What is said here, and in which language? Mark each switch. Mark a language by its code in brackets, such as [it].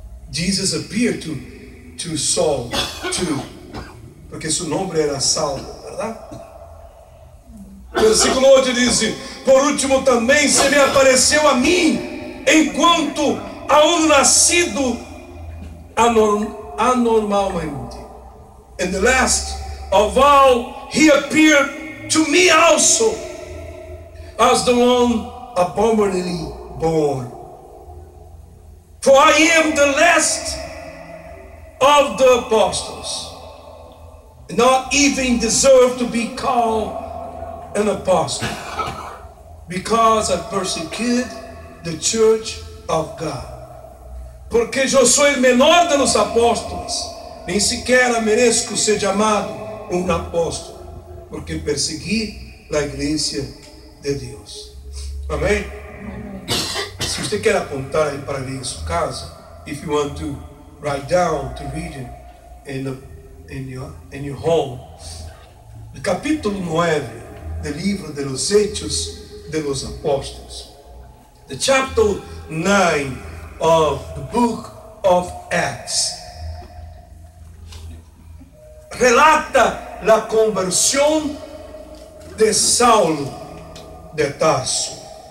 [en] Jesus appeared to Saul too, [pt] porque seu nome era Saulo, verdade? Versículo 8 diz: por último também se me apareceu a mim, enquanto a um nascido anormalmente. [en] And the last of all, he appeared to me also, as the one abominably born. For I am the last of the apostles, not even deserve to be called an apostle, because I persecuted the church of God. [pt] Porque eu sou o menor de los apóstolos, nem sequer mereço ser chamado um apóstolo, porque persegui a igreja de Deus. Amém? Se você quer apontar aí para ler em sua casa, [en] if you want to write down to read it in your home, [pt] o capítulo 9 do livro de los Hechos de los Apóstolos, [en] the chapter 9 of the book of Acts, [es] relata la conversión de Saulo de Tarso.